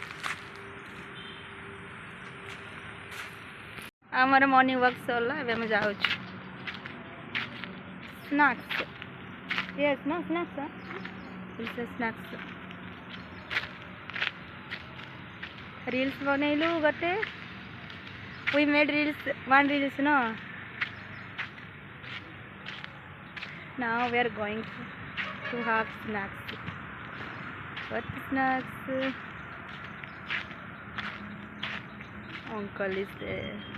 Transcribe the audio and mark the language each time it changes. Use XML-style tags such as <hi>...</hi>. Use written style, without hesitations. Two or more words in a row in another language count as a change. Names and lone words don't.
<or>ଆମର</or> <en>morning walk</en> <or>ସରିଲା. ଏବେ ଆମେ ଯାଉଛୁ.</or> <en>snacks. yes na snacks.</en> <or>ସ୍ନାକ୍ସ. ରିଲ୍ସ ବନେଇଲୁ ଗୋଟେ.</or> <en>we made one reels no. Now we are going to have snacks. What snacks? Uncle is there.</en>